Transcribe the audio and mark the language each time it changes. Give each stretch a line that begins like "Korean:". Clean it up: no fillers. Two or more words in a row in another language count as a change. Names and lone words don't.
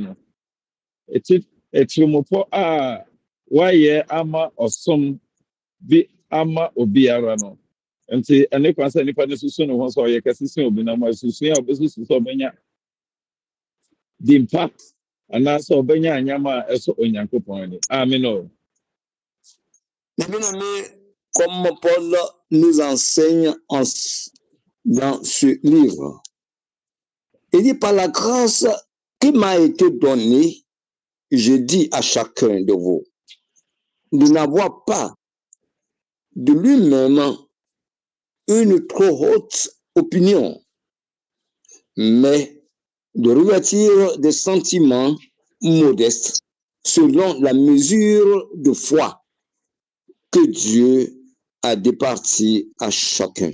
Akan: no etirimopɔ a wayɛ ama ɔsom bi ama obiara no nti ɛne kwan sɛ nipa ne susu ne ho sɛ ɔyɛ kɛse sen obi na ma susu a ɔbɛsusu sɛ ɔbɛnya dimpa anaasɛ ɔbɛnya anyama a ɛsɔ Onyankopɔn ani. Amen.
French: Comme Paul nous enseigne dans ce livre, il dit par la grâce qui m'a été donnée, je dis à chacun de vous de n'avoir pas de lui-même une trop haute opinion, mais de revêtir des sentiments modestes selon la mesure de foi que Dieu a départi à chacun.